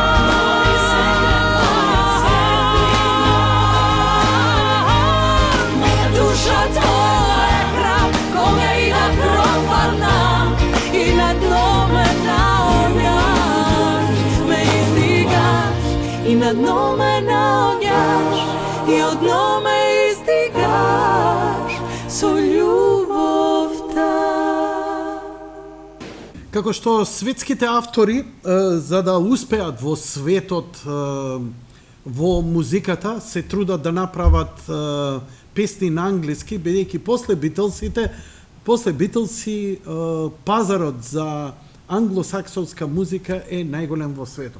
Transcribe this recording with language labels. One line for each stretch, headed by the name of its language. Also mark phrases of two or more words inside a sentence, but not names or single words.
Macedonian: Moja duša tvoj hram, koga i da propadam, i na dno me naognjaš, me izdigaš, i na dno me naognjaš, i od dno me izdigaš, svoj ljubov ta. Како што светските автори, за да успеат во светот, во музиката, се трудат да направат песни на англиски, бидејќи после Битлси пазарот за англосаксонска музика е најголем во светот.